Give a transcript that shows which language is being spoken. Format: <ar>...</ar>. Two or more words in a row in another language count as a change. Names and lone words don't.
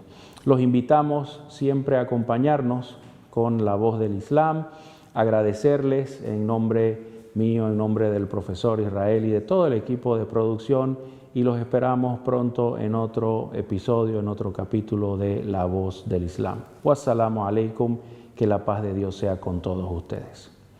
<es>Los invitamos siempre a acompañarnos con La Voz del Islam, agradecerles en nombre mío, en nombre del profesor Israel y de todo el equipo de producción, y los esperamos pronto en otro episodio, en otro capítulo de La Voz del Islam.</es> <ar>والسلام عليكم,</ar> <es>que la paz de Dios sea con todos ustedes.</es>